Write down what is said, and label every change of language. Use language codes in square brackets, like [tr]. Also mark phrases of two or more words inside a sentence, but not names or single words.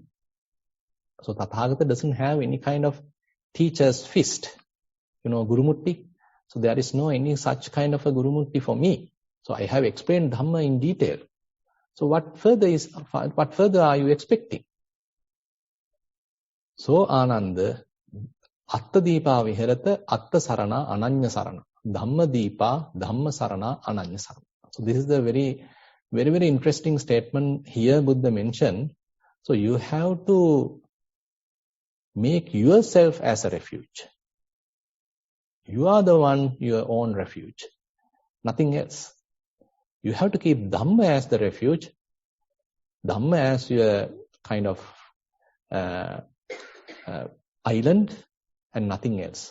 [en] So Tathagata doesn't have any kind of teacher's fist, Gurumurti. So there is no any such kind of a Gurumurti for me. So I have explained Dhamma in detail. So what further are you expecting? [pi] So Ananda, Atta Deepa Viharata, Atta Sarana, Ananya Sarana. Dhamma Deepa, Dhamma Sarana, Ananya Sarana. [en] So this is the very, very, very interesting statement here Buddha mentioned. So you have to make yourself as a refuge. You are the one, your own refuge. Nothing else. You have to keep Dhamma as the refuge. Dhamma as your kind of island and nothing else.